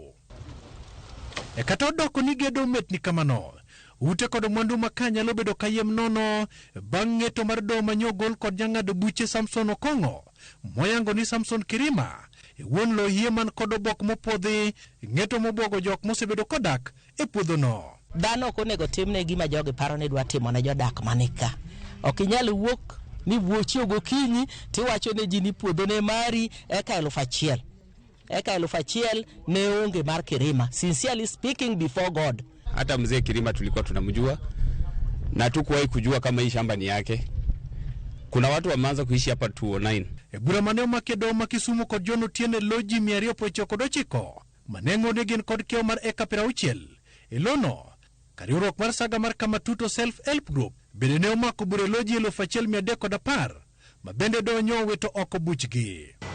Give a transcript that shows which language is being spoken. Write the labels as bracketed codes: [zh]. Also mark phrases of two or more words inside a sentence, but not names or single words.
[luo] Kata odoko ni gedo metni kamano, ute kod mwandu maka nyalo bedo kayiem nono bang' ng'eto mar doho manyogol kod jang'ado buche Samson Okongo moyango ni Samson Kirima wuon lohie man kod obok mopodhi, ng'eto mobwogo jok mosebedo kodak e puodhono. Dhano ok onego timne gima jogi paro ni dwa timo ne jodak manika. Ok inyal wuok ni wuochi gokinyi tiwacho ne ji ni puodho ne mari eka 1,000. Eka 1,000 ne onge mar Kirima. [en] Sincerely speaking before God. [sw] Hata mzee Kirima tulikuwa tunamjua na tukuwahi kujua kama hii shamba ni yake. Kuna watu wameanza kuishi hapa 209. [luo] Bura maneo makedo makisumu kod jono tiene loji 299 manengo ne gin kod keo mar eka 60. Ilono kariurok mar saga mar Kamatuto Self Help Group bende ne omako bura loji 1,310 mabende donyo weto oko buchgi.